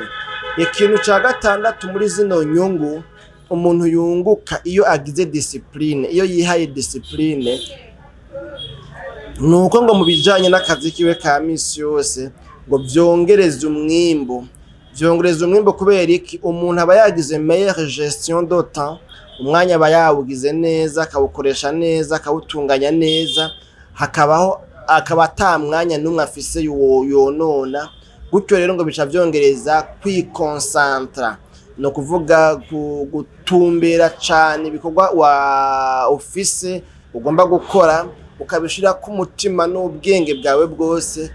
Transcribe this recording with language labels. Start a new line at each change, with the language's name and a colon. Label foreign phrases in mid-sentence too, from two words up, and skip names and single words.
Rundi: Ikintu ca gatandatu muri zino nyungu umuntu yunguka iyo agize discipline, iyo yihaye discipline, nuko ngo mu bijanye n'akazi kiwe ka misi yose ngo vyongereza umwimbu. Vyongereza umwimbu kubera iki? Umuntu aba yagize
French: meilleure gestion de temps,
Rundi: umwanya aba yawugize neza, akawukoresha neza, akawutunganya neza, akaba ata mwanya n'umwe afise yonona. Gutyo rero ngo bica vyongereza kwikonsantra, no kuvuga gutumbera cane ibikorwa wa office ugomba gukora, ukabishira ku mutima n'ubwenge bwawe bwose.